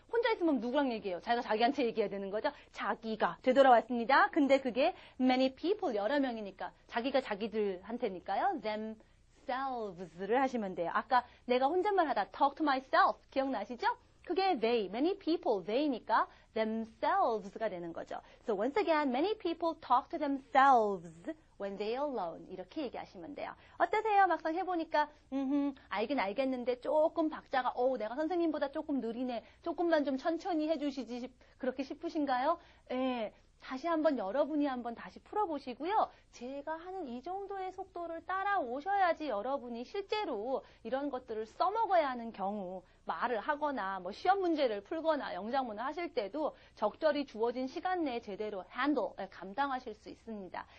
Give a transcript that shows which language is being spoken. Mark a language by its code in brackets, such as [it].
[ko] 혼자 있으면 누구랑 얘기해요? 자기가 자기한테 얘기해야 되는 거죠. 자기가 되돌아왔습니다. 근데 그게 [en] many people [ko] 여러 명이니까 자기가 자기들한테니까요. themselves를 하시면 돼요. 아까 내가 혼잣말 하다 [en] talk to myself [ko] 기억나시죠? 그게 [en] they, many people, they니까 themselves [ko] 가 되는 거죠. [en] So once again, many people talk to themselves when they're alone. [ko] 이렇게 얘기하시면 돼요. 어떠세요? 막상 해보니까 알긴 알겠는데 조금 박자가 내가 선생님보다 조금 느리네. 조금만 좀 천천히 해주시지 그렇게 싶으신가요? 예. 다시 한번 여러분이 한번 다시 풀어보시고요. 제가 하는 이 정도의 속도를 따라오셔야지 여러분이 실제로 이런 것들을 써먹어야 하는 경우 말을 하거나 뭐 시험 문제를 풀거나 영작문을 하실 때도 적절히 주어진 시간 내에 제대로 감당하실 수 있습니다.